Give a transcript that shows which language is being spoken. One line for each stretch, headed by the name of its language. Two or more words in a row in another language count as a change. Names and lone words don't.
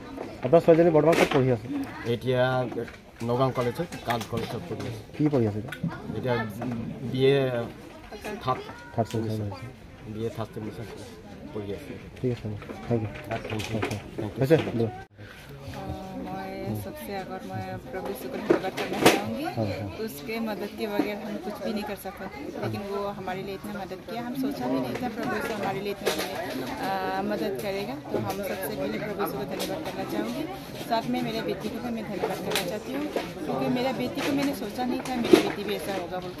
Assamese: আপোনাৰ ছোৱালীজনী বৰ্তমান ক'ত পঢ়ি আছে এতিয়া নগাঁও কলেজত কাজ কলেজত পঢ়ি আছে কি পঢ়ি আছে এতিয়া
English: BA third
Assamese: ছেমিষ্টাৰ
English: BA third semester
Assamese: পঢ়ি আছে ঠিক আছে
English: thank you
Hindi: सबसे अगर मैं प्रभु यीशु को धन्यवाद करना चाहूँगी उसके मदद के बगैर हम कुछ भी नहीं कर सकते लेकिन वो हमारे लिए इतना मदद किया हम सोचा भी नहीं था प्रभु यीशु हमारे लिए इतना मदद करेगा तो हम सबसे पहले प्रभु यीशु को धन्यवाद करना चाहूँगी साथ में मेरे बेटी को भी मैं धन्यवाद करना चाहती हूँ क्योंकि मेरा बेटी को मैंने सोचा नहीं था मेरी बेटी भी ऐसा होगा बोल